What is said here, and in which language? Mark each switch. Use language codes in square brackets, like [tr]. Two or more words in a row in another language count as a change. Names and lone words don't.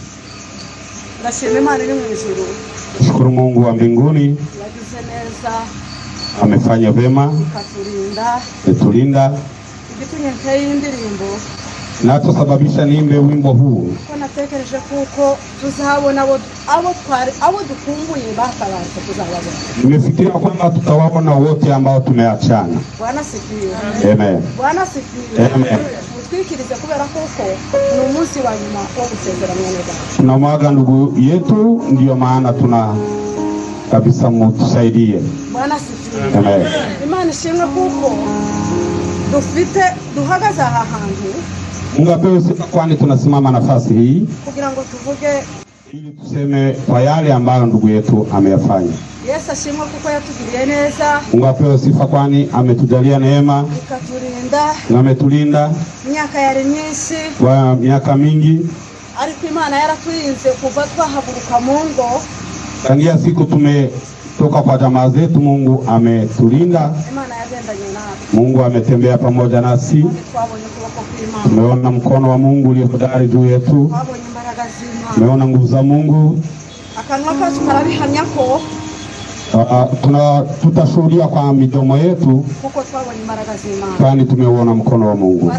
[sw] Shukuru Mungu wa mbinguni, amefanya vema, ametulinda, na tusababisha niimbe wimbo huu. [rw] Natekereje kuko tuzahabona abo dukumbuye bakabanza kuzababona. [sw] Nimefikiria kwamba tutawaona wote ambao tumeachana. Bwana sifiwe. Amen. Bwana sifiwe. Amen. [rw] Twikirize kubera kuko ni umunsi wa nyuma wo gusezera mweneza. [sw] Tunamwaga ndugu yetu, ndio maana tuna kabisa mutusaidie. Bwana sifiwe. Amen. [rw] Imana ishimwe kuko dufite duhagaze aha hantu. [sw] Mungu apewe sifa, kwani tunasimama nafasi hii [rw] kugira ngo tuvuge, [sw] ili tuseme kwa yale ambayo ndugu yetu ameyafanya. [rw] Yesu ashimwe kuko yatugiriye neza. [sw] Mungu apewe sifa, kwani ametujalia neema, ikatulinda, na ametulinda [rw] miaka yari myinshi, [sw] kwa miaka mingi. [rw] Ariko Imana yaraturinze kuva twahaguruka mu ngo. [sw] Tangia siku toka kwa jamaa zetu. Mungu ametulinda, Mungu ametembea pamoja nasi. Tumeona mkono wa Mungu ulio hodari juu yetu, tumeona nguvu za Mungu. Tutashuhudia kwa midomo yetu, kwani tumeuona mkono wa Mungu.